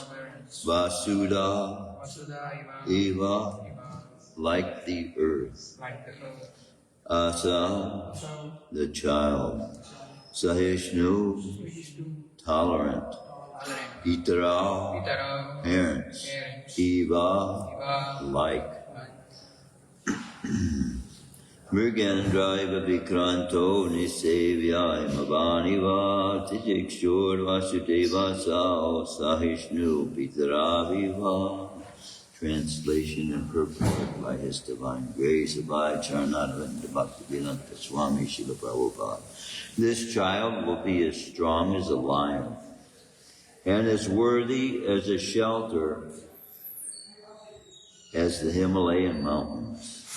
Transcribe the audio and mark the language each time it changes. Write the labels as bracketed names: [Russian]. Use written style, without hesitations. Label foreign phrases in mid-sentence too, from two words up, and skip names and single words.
[Sanskrit] वसुधा, एव, [English] like the earth. Asa, the child. Sahishnu, tolerant. Pitara, parents. Eva, like. [Sanskrit] मृगेन्द्रेव विक्रान्तो निषेव्यो हिमवानिव तितिक्षुर् वसुधेव सः सहिष्णुः पितराविव. [English] Translation and purport by His Divine Grace Abhay Charanaravinda Bhaktivedanta Swami Srila Prabhupada. This child will be as strong as a lion and as worthy as a shelter as the Himalayan mountains.